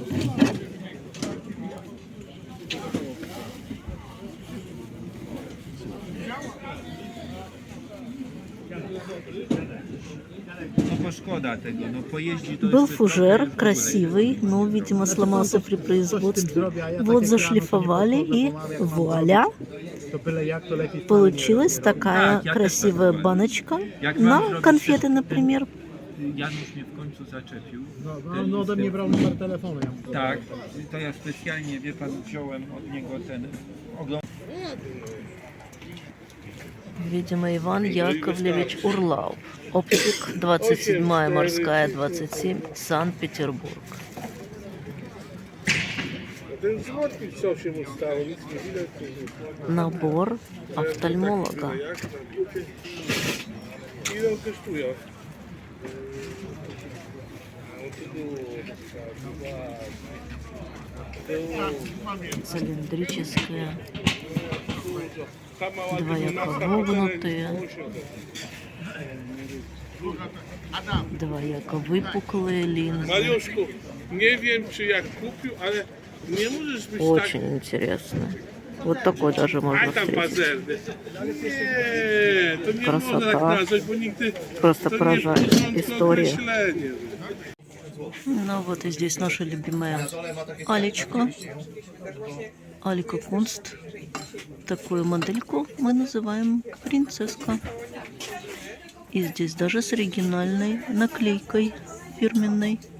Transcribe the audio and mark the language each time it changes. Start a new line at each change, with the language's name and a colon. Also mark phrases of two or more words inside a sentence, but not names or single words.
Russian: Был фужер красивый, но, видимо, сломался при производстве. Вот зашлифовали и вуаля! Получилась такая красивая баночка на конфеты, например.
Polish: Janusz mnie w końcu zaczepił. No ode mnie brał numer telefonu. Tak, to ja specjalnie, wie pan, wziąłem od niego ten ogląd.
Russian: Видимо, Иван Яковлевич Урлау. Оптик, 27-я морская, 27, Санкт-Петербург. Набор офтальмолога. Цилиндрическая, двояко вогнутые. Двояко выпуклые линзы.
Polish: Mariuszku, nie wiem czy jak kupił, ale nie możesz być
Russian: Очень интересно. Вот такой даже
Polish: tak...
Russian: можно
Polish: A tam
Russian: встретить.
Polish: pazerny. Nie, to nie
Russian: Krasota.
Polish: można tak nazwać, bo nigdy...
Russian: Просто
Polish: to nie
Russian: поражает
Polish: porządne
Russian: история.
Polish: określenie.
Russian: Ну вот и здесь наша любимая Алечка. Алика Кунст. Такую модельку мы называем принцесска. И здесь даже с оригинальной наклейкой фирменной.